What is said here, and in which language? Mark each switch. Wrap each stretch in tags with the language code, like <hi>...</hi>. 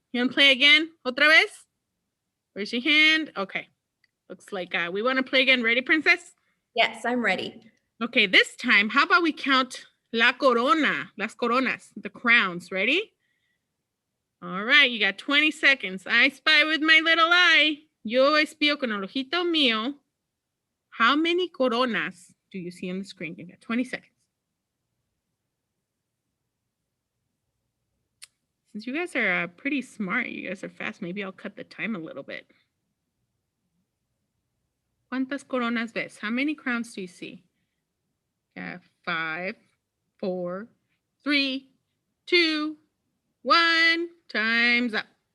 <en>You want to play again?</en> <es>Otra vez?</es> <en>Raise your hand. Okay. Looks like we want to play again. Ready, princess? Yes, I'm ready. Okay, this time, how about we count</en> <es>la corona, las coronas,</es> <en>the crowns. Ready? All right, you got 20 seconds. I spy with my little eye.</en> <es>Yo espío con el ojito mío.</es> <en>How many coronas do you see on the screen? You got 20 seconds. Since you guys are pretty smart, you guys are fast, maybe I'll cut the time a little bit.</en> <es>¿Cuántas coronas ves?</es> <en>How many crowns do you see? Yeah, 5, 4, 3, 2, 1. Time's up.</en>